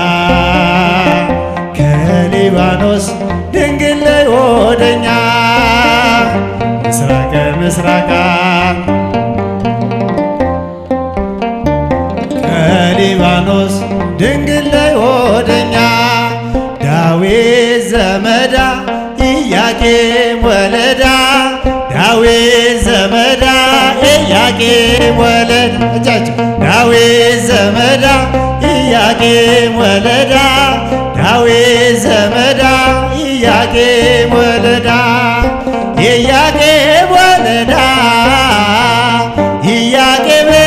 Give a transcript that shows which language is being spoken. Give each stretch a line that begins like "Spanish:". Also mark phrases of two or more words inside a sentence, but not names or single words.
Amharic: ከሊባኖስ ድንግል ላይ ወደኛ።
Geez: ምስራቀ ምስራቃት
Amharic: ከሊባኖስ ድንግል ላይ ወደኛ።
Geez: ዳዊት ዘመዳ ኢያቄም ወለዳ ዳዊት ዘመዳ ኢያቄም ወለዳ እጃችሁ ዳዊት ዘመዳ ኢያቄም ወለዳ ዳዊት ዘመዳ ኢያቄም ወለዳ ኢያቄም ወለዳ ኢያቄም